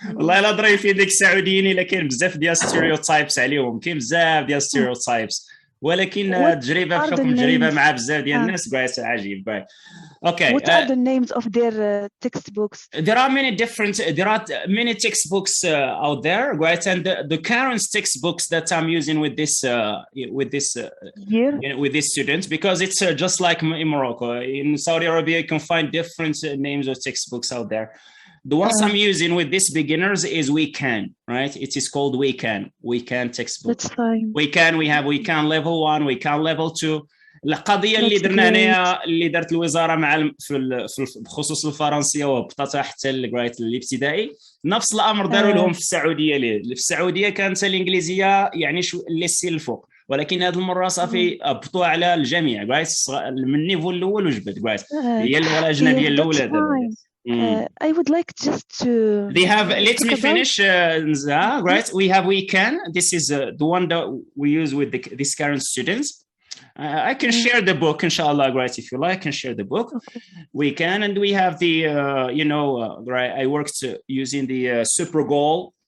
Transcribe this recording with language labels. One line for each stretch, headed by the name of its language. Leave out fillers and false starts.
Arabic: والله لا ضري في ديك السعوديين الا كاين بزاف ديال ستيريوتايبس عليهم، كاين بزاف ديال ستيريوتايبس، ولكن التجربه بحكم التجربه مع بزاف ديال الناس great عجيب.
English: Okay. What are the names of their textbooks? There are many textbooks out there, right? And the current textbooks that I'm using with these students, because it's just like in Morocco. In Saudi Arabia, you can find different names of textbooks out there. The ones I'm using with these beginners is We Can, right? It is called We Can textbook. That's fine. We have We Can level 1, We Can level 2.
Arabic: القضيه اللي درنا هنايا اللي دارت الوزاره مع بخصوص الفرنسيه وهبطتها حتى الابتدائي، نفس الامر داروا لهم في السعوديه. في السعوديه كانت الانجليزيه يعني اللي السي الفوق، ولكن هذه المره صافي هبطوا على الجميع من النيفو الاول وجبت هي اللغه الاجنبيه الاولى دابا.
English: I would like just to let me finish right. We Can, this is the one that we use with these current students. I can share the book, inshallah, right? If you like, I can share the book. Okay. We can, and we have the, right? I worked using the Super Goal.